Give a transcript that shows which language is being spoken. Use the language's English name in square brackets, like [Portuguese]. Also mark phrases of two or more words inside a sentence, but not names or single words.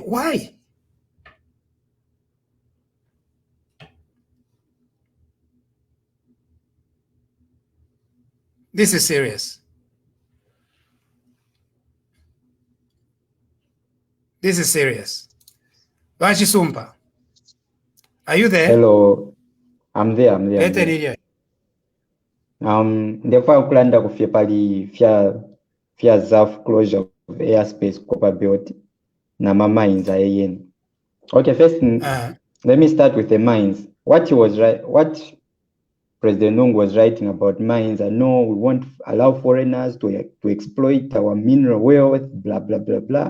[English] Why? This is serious. This is serious. Vachisumpa. Are you there? Hello, I'm there. Therefore, [Bemba] ukulanda kufia pali fia ZAF [English] closure of airspace [Bemba] Copperbelt na mines ayen. [English] Okay, first, let me start with the mines. What President Nung was writing about mines, I know we won't allow foreigners to exploit our mineral wealth, blah, blah, blah, blah.